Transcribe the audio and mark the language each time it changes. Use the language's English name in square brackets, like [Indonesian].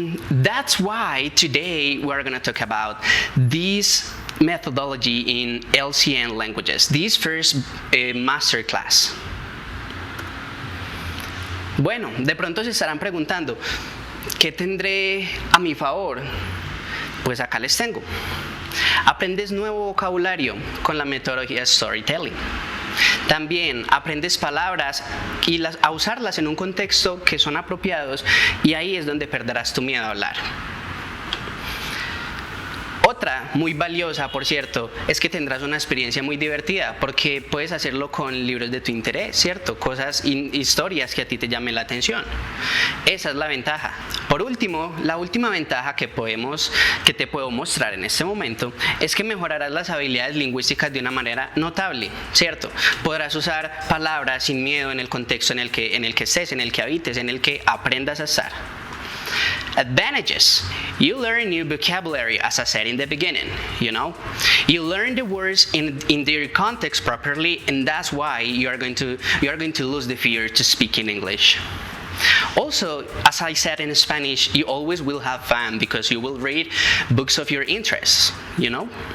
[English] That's why today we're going to talk about this methodology in LCN languages, this first masterclass. [Spanish] Bueno, de pronto se estarán preguntando, ¿qué tendré a mi favor? Pues acá les tengo. Aprendes nuevo vocabulario con la metodología storytelling. También aprendes palabras y a usarlas en un contexto que son apropiados, y ahí es donde perderás tu miedo a hablar. Otra muy valiosa, por cierto, es que tendrás una experiencia muy divertida porque puedes hacerlo con libros de tu interés, ¿cierto? Cosas, historias que a ti te llamen la atención. Esa es la ventaja. Por último, la última ventaja que te puedo mostrar en este momento es que mejorarás las habilidades lingüísticas de una manera notable, ¿cierto? Podrás usar palabras sin miedo en el contexto en el que estés, en el que habites, en el que aprendas a estar. [English] Advantages. You learn new vocabulary, as I said in the beginning, you know. You learn the words in their context properly, and that's why you are going to lose the fear to speak in English. Also, as I said in Spanish, you always will have fun because you will read books of your interests, you know.